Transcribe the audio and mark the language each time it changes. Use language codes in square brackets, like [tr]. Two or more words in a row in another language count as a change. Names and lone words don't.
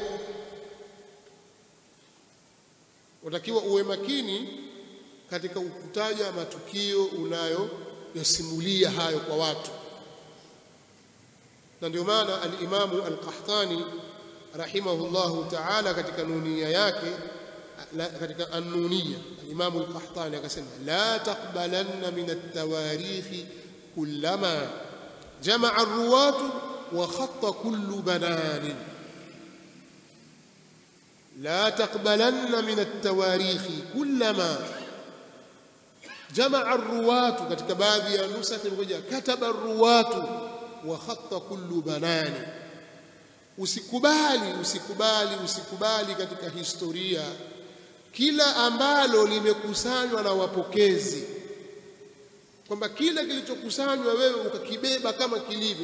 [sw] Unatakiwa uwe makini katika kutaja matukio unayoyasimulia hayo kwa watu. Na ndio maana al-Imamu al-Qahtani [ar] رحمه الله تعالى [sw] katika nunia yake, katika an-Nuniyya, al-Imamu al-Qahtani akasema [ar] لا تقبلن من التواريخ كلما جمع الرواة وخط كل بنان. لا تقبلن من التواريخ كلما جمع الرواة, [sw] katika baadhi ya nusakh ngoja [ar] كتب الرواة وخط كل بنان. [sw] Usikubali katika historia kila ambalo limekusanywa na wapokezi, kwamba kila kilichokusanywa wewe ukakibeba kama kilivyo.